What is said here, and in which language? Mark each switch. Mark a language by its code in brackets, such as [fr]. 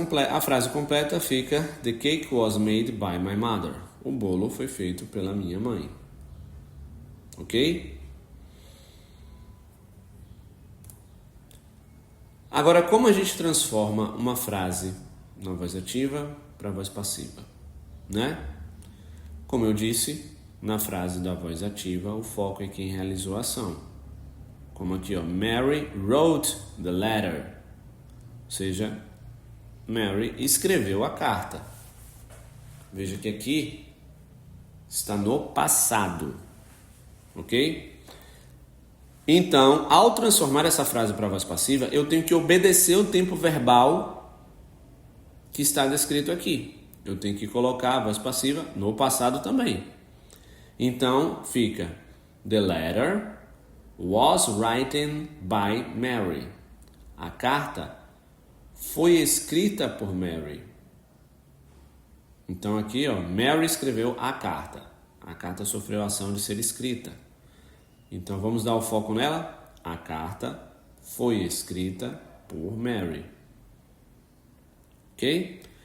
[pt] A frase completa fica: [en] The cake was made by my mother. [pt] O bolo foi feito pela minha mãe. Ok? Agora, como a gente transforma uma frase na voz ativa para voz passiva, né? Como eu disse, na frase da voz ativa, o foco é quem realizou a ação. Como aqui, ó, [en] Mary wrote the letter. [pt] Ou seja, Mary escreveu a carta. Veja que aqui está no passado. Ok? Então, ao transformar essa frase para voz passiva, eu tenho que obedecer o tempo verbal que está descrito aqui. Eu tenho que colocar a voz passiva no passado também. Então, fica: [en] The letter was written by Mary. [pt] A carta foi escrita por Mary. Então aqui, ó, Mary escreveu a carta. A carta sofreu a ação de ser escrita. Então vamos dar o foco nela. A carta foi escrita por Mary. Ok?